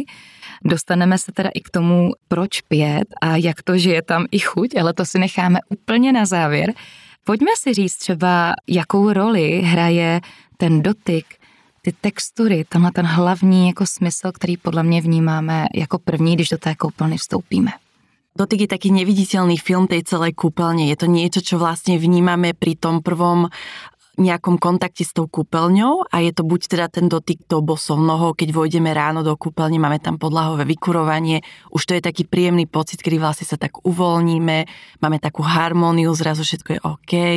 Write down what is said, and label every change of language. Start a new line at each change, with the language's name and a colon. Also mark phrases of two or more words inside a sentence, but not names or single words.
Czech: Dostaneme se teda i k tomu, proč 5 a jak to, že je tam i chuť, ale to si necháme úplně na závěr. Pojďme si říct třeba, jakou roli hraje ten dotyk, ty textury, tenhle ten hlavní jako smysl, který podle mě vnímáme jako první, když do té koupelny vstoupíme.
Slovak: Dotyk je taký neviditeľný film tej celej kúpeľne. Je to niečo, čo vlastne vnímame pri tom prvom nejakom kontakte s tou kúpeľňou a je to buď teda ten dotyk tou bosou nohou, keď vojdeme ráno do kúpeľne, máme tam podlahové vykurovanie, už to je taký príjemný pocit, kedy vlastne sa tak uvoľníme, máme takú harmóniu, zrazu všetko je OK.